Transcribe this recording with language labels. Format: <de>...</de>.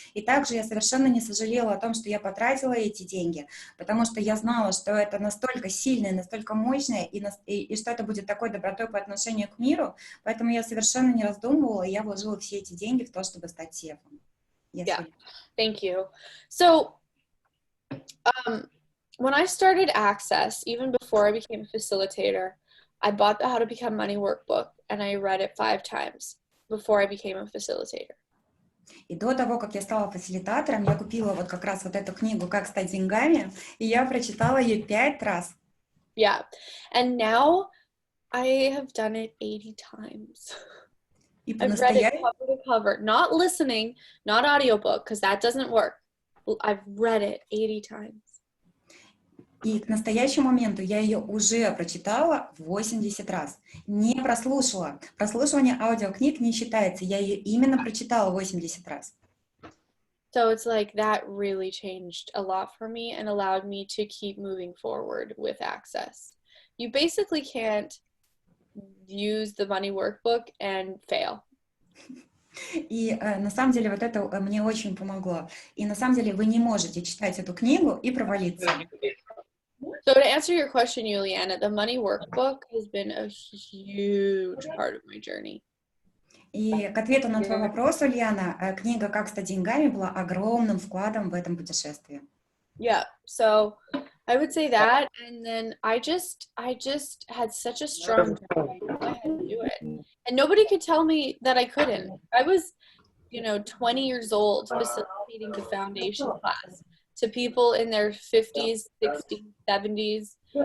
<ru>И также я совершенно не сожалела о том, что я потратила эти деньги, потому что я знала, что это настолько сильное, настолько мощное, и что это будет такой добротой по отношению к миру. Поэтому я совершенно не раздумывала, и я вложила все эти деньги в то, чтобы стать CF-ом.</ru> <en>Yeah, thank you. So, when I started Access, even before I became a facilitator, I bought the How to Become Money workbook and I read it 5 times before I became a facilitator.</en> <ru>И до того, как я стала фасилитатором, я купила вот как раз вот эту книгу «Как стать деньгами», и я прочитала ее 5 раз.</ru> <en>Yeah, and now I have done it 80 times. I've read it cover to cover, not listening, not audiobook, because that doesn't work. I've read it 80 times.</en> <ru>И к настоящему моменту я ее уже прочитала 80 раз. Не прослушала. Прослушивание аудиокниг не считается. Я ее именно прочитала 80 раз.</ru> <en>So it's like that really changed a lot for me and allowed me to keep moving forward with Access. You basically can't use the money workbook and fail.</en> <ru>И на самом деле вот это мне очень помогло. И на самом деле вы не можете читать эту книгу и провалиться.</ru> <en>So to answer your question, Juliana, the money workbook has been a huge part of my journey.</en> <ru>И к ответу на твой вопрос, Ульяна, книга «Как стать деньгами» была огромным вкладом в этом путешествии.</ru> <en>Yeah, so I would say that, and then I just had such a strong drive I had to do it. And nobody could tell me that I couldn't. I was, 20 years old facilitating the foundation class to people in their 50s, 60s, 70s.</en>